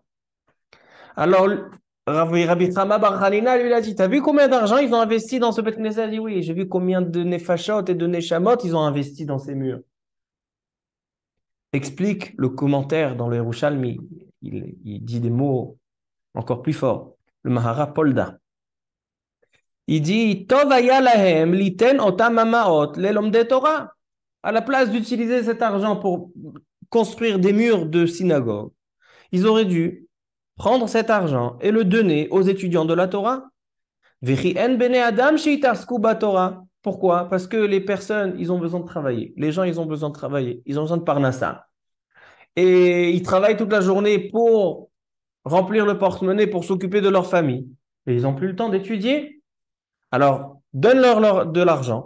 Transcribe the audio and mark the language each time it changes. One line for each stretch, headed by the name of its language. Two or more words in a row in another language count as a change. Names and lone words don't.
French: Alors, Rabbi Chama bar Hanina lui a dit, t'as vu combien d'argent ils ont investi dans ce
Hebrew: בית כנסת?
French: Il dit oui, j'ai vu combien de Nefashot et de Neshamot ils ont investi dans ces murs. Explique le commentaire dans le Yerushalmi, il dit des mots encore plus forts. Le Mahara Polda. Il dit
Hebrew: טוב היה להם ליתן אותם המעות ללומדי תורה.
French: À la place d'utiliser cet argent pour construire des murs de synagogue, ils auraient dû prendre cet argent et le donner aux étudiants de la Torah.
Hebrew: וכי אין בני אדם שיתעסקו בתורה.
French: Pourquoi? Parce que les personnes, ils ont besoin de travailler. Les gens, ils ont besoin de travailler. Ils ont besoin de parnassa. Et ils travaillent toute la journée pour remplir le porte-monnaie, pour s'occuper de leur famille. Et ils n'ont plus le temps d'étudier. Alors, donne-leur de l'argent.